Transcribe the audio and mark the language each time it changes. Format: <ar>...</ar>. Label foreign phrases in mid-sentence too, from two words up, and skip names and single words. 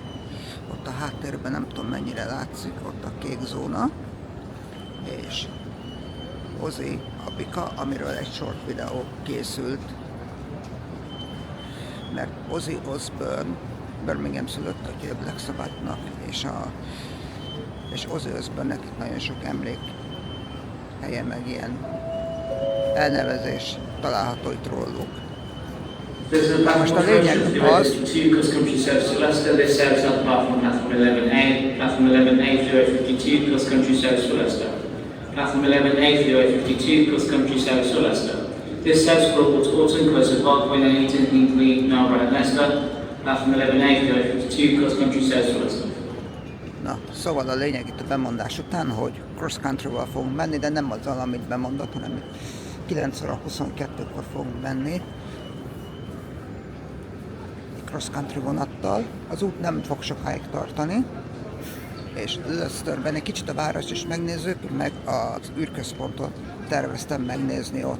<hu>Ott a háttérben nem tudom mennyire látszik, ott a kék zóna, és Ozzy a bika, amiről egy short videó készült, mert Ozzy Osbourne Birmingham szülött, a Black Sabbathnak, és Ozzy Osbourne-nek nagyon sok emlék helye, meg ilyen elnevezés található itt róluk. Most a lényeg az,</hu> <en>Platform 11A 52 CrossCountry South to Leicester. This South Group was also inclusive of Parkway 19 Hinkley, Melbourne and Leicester. Platform 11A 52 CrossCountry South to Leicester.</en> <hu>Na, szóval a lényeg itt a bemondás után, hogy CrossCountry-val fogunk menni, de nem azzal, amit bemondott, hanem 9 óra 22-kor fogunk menni. CrossCountry vonattal. Az út nem fog sokáig tartani. És Leicesterben egy kicsit a város is megnézzük, meg az űrközpontot terveztem megnézni ott.</hu>